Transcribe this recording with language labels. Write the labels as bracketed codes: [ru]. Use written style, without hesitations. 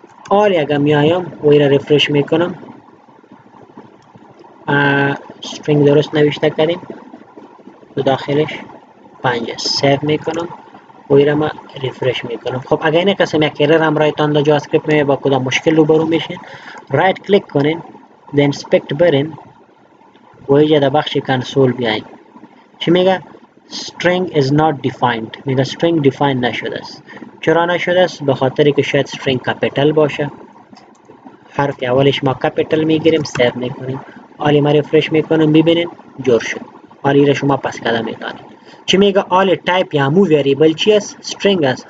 [fa] حالا اگر میایم و این را رفرش میکنم، string درست نوشته کردیم، تو داخلش 5 سیو میکنم و این را ما ریفرش میکنم. خب اگر این قسم یک ایرر هم رایتان در جاوا اسکریپت می با کدام مشکل روبرو میشین، رایت کلیک کنین، د انسپکت برین و اینجا در بخش کنسول بیاین. چی میگه؟ [en] string is not defined. [fa] میگه string define نشده است. چرا نشده است؟ به خاطر که شاید string کپیتال باشه. حرف اولش ما کپیتال میگیریم، سیو میکنیم. حالا ما ریفرش میکنیم، ببینین جور شد. حالا را شما پس کده میتونید. چی میگه؟ آل تایپ یا همو وریبل چی است؟ string است.